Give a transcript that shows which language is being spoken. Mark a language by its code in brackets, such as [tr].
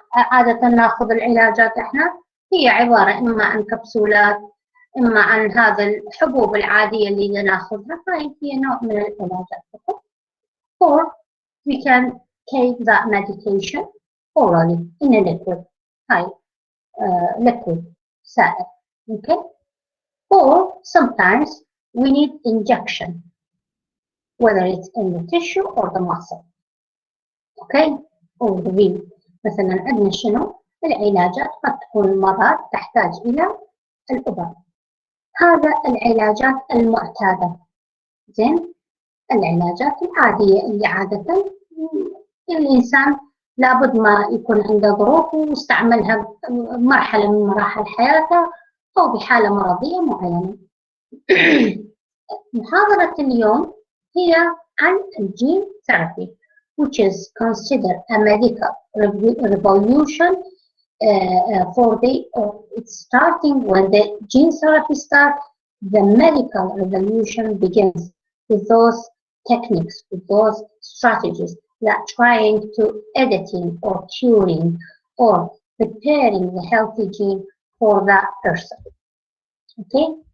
[ar] عادة ناخذ العلاجات احنا هي عبارة إما عن كبسولات، إما عن هذا الحبوب العادية اللي ناخذها، فهي نوع من العلاجات. [en] Or we can take that medication orally in a liquid. [ar] هاي liquid, سائل. Okay? [en] Or sometimes we need injection, whether it's in the tissue or the muscle. Okay? Or the vein. [ar] مثلا عندنا شنو؟ العلاجات قد تكون مرات تحتاج إلى الإبر. هذا العلاجات المعتادة. زين؟ العلاجات العادية اللي عادة الإنسان لابد ما يكون عنده ظروف واستعملها بمرحلة من مراحل حياته أو بحالة مرضية معينة. محاضرة اليوم هي عن الجين ثيرابي [en] which is considered a medical revolution for it's starting when the gene therapy starts. The medical revolution begins with those techniques, with those strategies that trying to editing or curing or preparing the healthy gene for that person. Okay?